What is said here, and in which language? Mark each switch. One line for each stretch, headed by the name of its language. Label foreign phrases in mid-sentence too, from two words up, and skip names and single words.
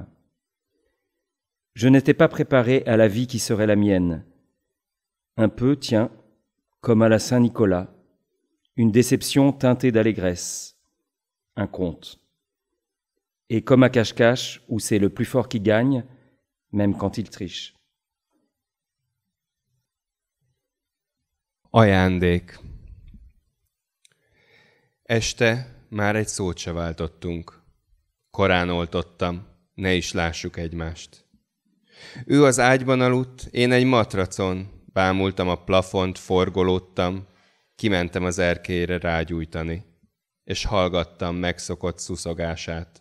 French: Je n'étais pas préparé à la vie qui serait la mienne. Un peu, tiens, comme à la Saint-Nicolas, une déception teintée d'allégresse, un conte. Et comme à cache-cache, où c'est le plus fort qui gagne, même quand il triche.
Hungarian: Ajándék. Este már egy szót se váltottunk. Korán oltottam, ne is lássuk egymást. Ő az ágyban aludt, én egy matracon, bámultam a plafont, forgolódtam, kimentem az erkélyre rágyújtani, és hallgattam megszokott szuszogását.